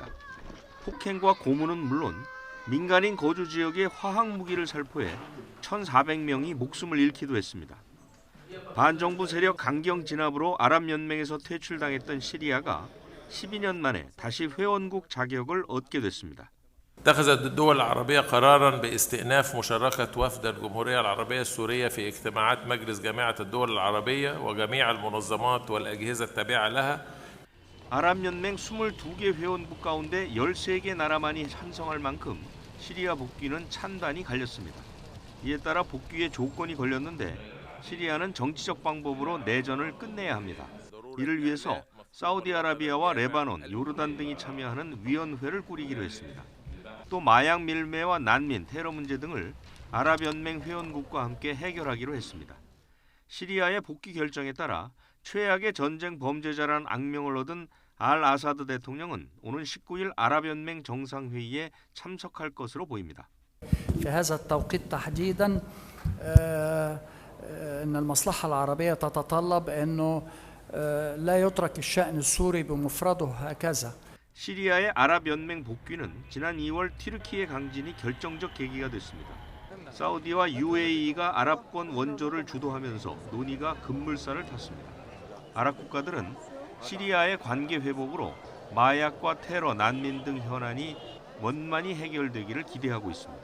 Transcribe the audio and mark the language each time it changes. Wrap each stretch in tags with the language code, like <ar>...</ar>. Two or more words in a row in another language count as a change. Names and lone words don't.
<ko>폭행과 고문은 물론 민간인 거주 지역에 화학 무기를 살포해 1,400명이 목숨을 잃기도 했습니다. 반정부 세력 강경 진압으로 아랍연맹에서 퇴출당했던 시리아가 12년 만에 다시 회원국 자격을 얻게 됐습니다.</ko> <ar>اتخذت الدول العربية قرارا باستئناف مشاركة وفد الجمهورية العربية السورية في اجتماعات مجلس جامعة الدول العربية وجميع المنظمات والأجهزة التابعة لها.</ar> <ko>아랍연맹 22개 회원국 가운데 13개 나라만이 찬성할 만큼 시리아 복귀는 찬반이 갈렸습니다. 이에 따라 복귀의 조건이 걸렸는데 시리아는 정치적 방법으로 내전을 끝내야 합니다. 이를 위해서 사우디아라비아와 레바논, 요르단 등이 참여하는 위원회를 꾸리기로 했습니다. 또 마약 밀매와 난민, 테러 문제 등을 아랍연맹 회원국과 함께 해결하기로 했습니다. 시리아의 복귀 결정에 따라 최악의 전쟁 범죄자란 악명을 얻은 알 아사드 대통령은 오는 19일 아랍연맹 정상회의에 참석할 것으로 보입니다.</ko> <ar>في هذا التوقيت تحديدا ان المصلحة العربية تتطلب انه لا يترك الشأن السوري بمفرده هكذا.</ar> <ko>시리아의 아랍연맹 복귀는 지난 2월 튀르키예 강진이 결정적 계기가 됐습니다. 사우디와 UAE가 아랍권 원조를 주도하면서 논의가 급물살을 탔습니다. 아랍 국가들은 시리아의 관계 회복으로 마약과 테러, 난민 등 현안이 원만히 해결되기를 기대하고 있습니다.</ko>